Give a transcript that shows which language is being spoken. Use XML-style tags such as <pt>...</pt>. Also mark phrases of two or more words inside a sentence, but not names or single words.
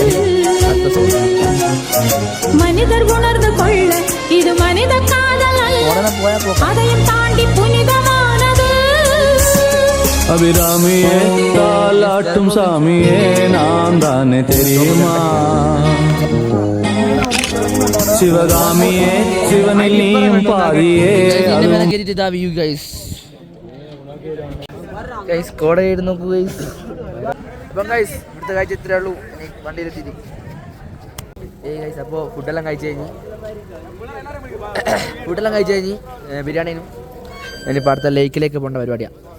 <ta>மனிதர் உணர்ந்து கொள்ள இது மனித காதல் அல்ல, அதையும் தாண்டி புனிதமானது. அபிராமியே தாலாட்டும் சாமியே நான் தானே தெரியுமா, சிவகாமியே சிவனில் நீயும் பாதியே.</ta> <ml>കോടയായിട്ട് നോക്കൂ ഗൈസ്. അപ്പം ഗൈസ് ഇവിടുത്തെ കാഴ്ച ഇത്രേ ഉള്ളൂ. വണ്ടിയിലെത്തിയിട്ട് ഗൈസ് അപ്പോൾ ഫുഡെല്ലാം കഴിച്ച് കഴിഞ്ഞ് ബിരിയാണിനും ഇനിയിപ്പോൾ അടുത്ത ലേക്കിലേക്ക് പോകേണ്ട പരിപാടിയാണ്.</ml>